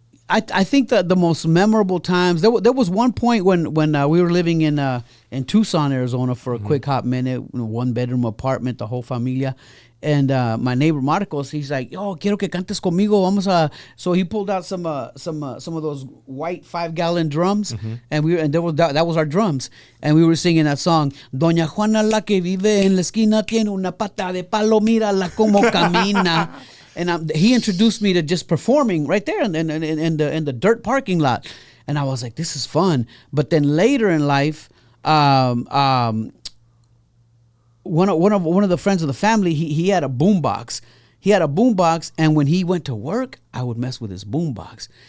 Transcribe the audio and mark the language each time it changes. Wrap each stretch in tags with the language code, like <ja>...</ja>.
<en>I think that the most memorable times, there was one point when we were living in Tucson, Arizona for a quick hot minute, 1-bedroom apartment, the whole familia. And my neighbor Marcos, he's like,</en> <es>"Yo, quiero que cantes conmigo, vamos a."</es> <en>So he pulled out some of those white 5-gallon drums, and that was our drums, and we were singing that song.</en> <es>Doña Juana la que vive en la esquina tiene una pata de palo, mírala como camina.</es> <en>And he introduced me to just performing right there in the dirt parking lot, and I was like, "This is fun." But then later in life, one of the friends of the family, he had a boombox. He had a boombox, and when he went to work, I would mess with his boombox.</en>